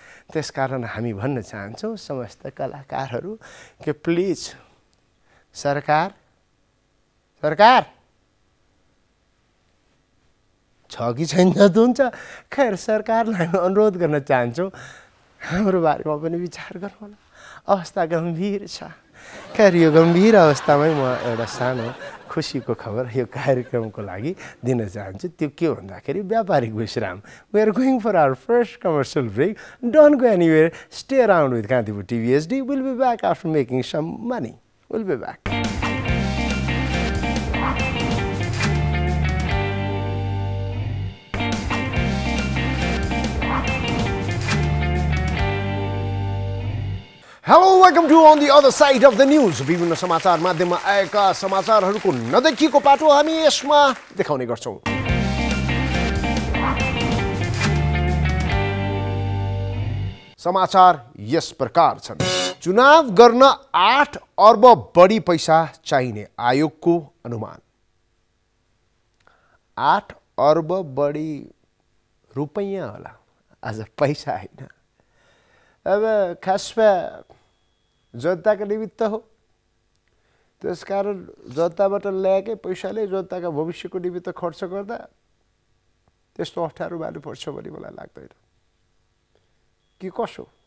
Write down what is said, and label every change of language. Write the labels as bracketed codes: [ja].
[ne] त्यसकारण हामी भन्न चाहन्छौँ समस्त कलाकारहरू कि प्लिज सरकार छ कि छैन त हुन्छ। खैर, सरकारलाई अनुरोध गर्न चाहन्छौँ हाम्रो बारेमा पनि विचार गर्नु होला। अवस्था गम्भीर छ। खैर, यो गम्भीर अवस्थामै म एउटा सानो खुसीको खबर यो कार्यक्रमको लागि दिन चाहन्छु। त्यो के भन्दाखेरि व्यापारिक विश्राम। [en] We are going for our first commercial break. Don't go anywhere, stay around with Kantipur TV HD. Will be back after making some money. Will be back. Hello, welcome to On the Other Side of the News. [ne] विभिन्न समाचार माध्यममा आएका समाचारहरूको नदेखिएको पाटो हामी यसमा देखाउने गर्छौं। समाचार यस प्रकार छन्। चुनाव गर्न 8 अर्ब बढी पैसा चाहिने आयोगको अनुमान। 8 अर्ब बढी रुपैयाँ होला, आज पैसा हैन। अब खासमा जनताको निमित्त हो, त्यसकारण जनताबाट ल्याएकै पैसाले जनताका भविष्यको निमित्त खर्च गर्दा त्यस्तो अप्ठ्यारो मान्नु पर्छ भन्ने मलाई लाग्दैन कि कसो।